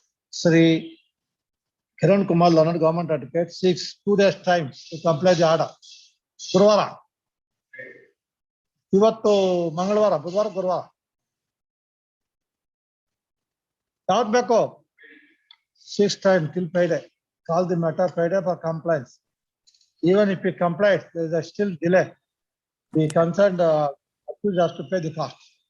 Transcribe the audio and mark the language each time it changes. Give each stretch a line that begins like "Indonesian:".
English: Sri Kiran Kumar, Learned Government Advocate, seeks 2 days time to comply the order.
Kannada: Guruvara. ಇವತ್ತು ಮಂಗಳವಾರ ಬುಧವಾರ ಗುರುವಾರ ಯಾವ್ದು ಬೇಕು
English: 6 time till Friday. Call the matter Friday for compliance. Even if he complies, there is a still delay. The concerned accused has to pay the cost.